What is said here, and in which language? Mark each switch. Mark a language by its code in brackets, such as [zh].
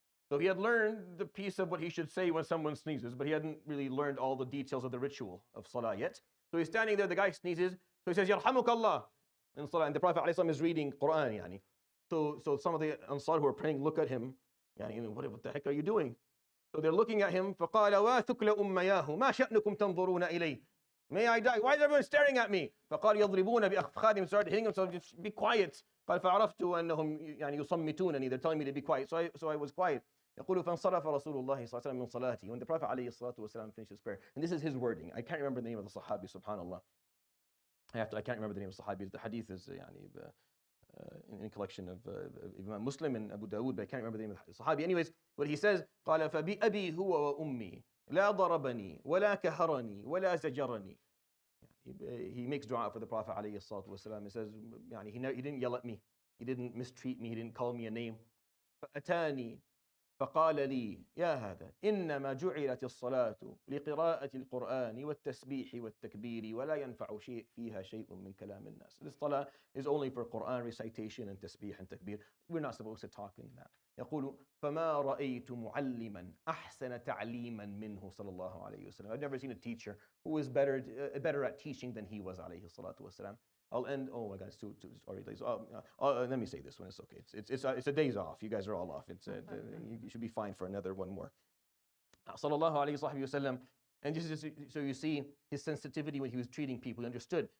[en] So he had learned the piece of what he should say when someone sneezes, but he hadn't really learned all the details of the ritual of salah yet. So he's standing there, the guy sneezes, so he says, Yarhamuk Allah, in salah. And the Prophet ﷺ is reading Quran, yani. So some of the Ansar who are praying look at him, yani, what the heck are you doing? So they're looking at him, [ar] فَقَالَ وَاثُكْلَ أُمَّيَاهُ مَا شَأْنُكُمْ تَنْظُرُونَ إِلَيْهِ. [en] May I die? Why is everyone staring at me? [ar] فقال يضربون بأفخاذهم, [en] started hitting him, so just be quiet. [ar] قال فعرفت أنهم يعني يصمتونني, [en] they're telling me to be quiet. So I was quiet. [ar] يقول فانصرف رسول الله صلى الله عليه وسلم من صلاته. [en] When the Prophet [ar] عليه الصلاة والسلام [en] finished his prayer, and this is his wording. I can't remember the name of the Sahabi, subhanallah. I can't remember the name of the Sahabi. The hadith is in a collection of Imam Muslim and Abu Dawood, but I can't remember the name of the Sahabi. Anyways, what he says, [ar] قال فبأبي هو وأمي لا ضربني ولا كهرني ولا زجرني. [en] He makes dua for the Prophet [ar] عليه الصلاة والسلام. [en] He says, he didn't yell at me, he didn't mistreat me, he didn't call me a name. [ar] فأتاني فقال لي يا هذا إنما جعلت الصلاة لقراءة القرآن والتسبيح والتكبير ولا ينفع فيها شيء من كلام الناس. [en] This salah is only for Quran recitation and tasbih and takbir. We're not supposed to talk in that. [ar] يقول فما رأيت معلما أحسن تعليما منه صلى الله عليه وسلم. [en] I've never seen a teacher who was better at teaching than he was [ar] عليه الصلاة والسلام. [en] I'll end. Oh my God, it's already late. Let me say this one. It's okay. It's a days off. You guys are all off. You should be fine for another one more. Sallallahu alayhi wa sallam. And just so you see his sensitivity when he was treating people. He understood.